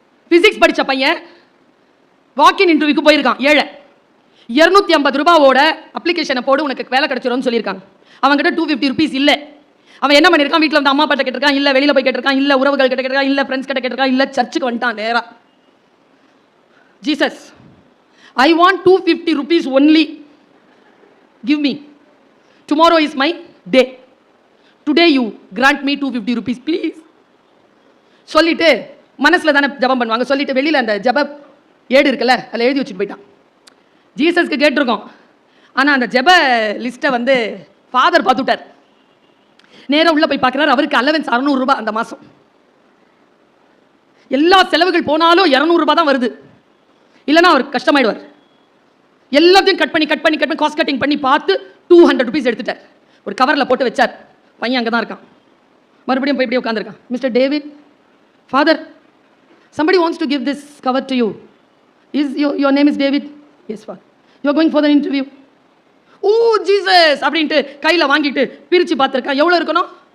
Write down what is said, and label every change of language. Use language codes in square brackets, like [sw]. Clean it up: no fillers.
[ta] Physics படிச்ச பையன் வாக்கின் இன்டர்வியூக்கு போயிருக்கான். 250 ரூபாவோட அப்ளிகேஷனை போடு, உனக்கு வேலை கிடைச்சிரும்னு சொல்லியிருக்காங்க. அவன்கிட்ட 250 ருபீஸ் இல்லை. அவன் என்ன பண்ணிருக்கான்? வீட்டில் வந்து அம்மா அப்பா கேட்டிருக்கான், இல்ல வெளியில போய் கேட்டிருக்கான், இல்ல உறவுகள் கிட்ட கேட்டிருக்கான், இல்ல ஃப்ரெண்ட்ஸ் கிட்ட கேட்டிருக்கான், இல்ல சர்ச்சுக்கு வந்துட்டான் நேரா. [en] Jesus, I want 250 rupees only, give me, tomorrow is my day, today you grant me 250 rupees please. [ta] சொல்லிட்டு மனசுல தானே ஜபம் பண்ணுவாங்க. சொல்லிட்டு வெளியில அந்த ஜப ஏடு இருக்குல்ல, அதில் எழுதி வச்சுட்டு போயிட்டான். ஜீசஸ்க்கு கேட்டிருக்கோம், ஆனா அந்த ஜப லிஸ்ட்டை வந்து ஃபாதர் பார்த்துட்டார். நேரம் உள்ள போய் பார்க்குறாரு. அவருக்கு அலவன்ஸ் 600 ரூபாய் அந்த மாதம். எல்லா செலவுகள் போனாலும் 200 ரூபாய் தான் வருது. இல்லைன்னா அவர் கஷ்டமாயிடுவார். எல்லாத்தையும் கட் பண்ணி காஸ்ட் கட்டிங் பண்ணி பார்த்து 200 ருபீஸ் எடுத்துட்டார். ஒரு கவரில் போட்டு வச்சார். பையன் அங்கே தான் இருக்கான். மறுபடியும் போய் இப்படி உட்காந்துருக்கான். [en] Mister David, father, somebody wants to give this cover to you. Is your name is David? Yes, father. You are going for the interview. [ta] O Jesus அப்படின்ட்டு கையில் வாங்கிட்டு பிரித்து பார்த்துருக்கான். எவ்வளோ இருக்கணும்?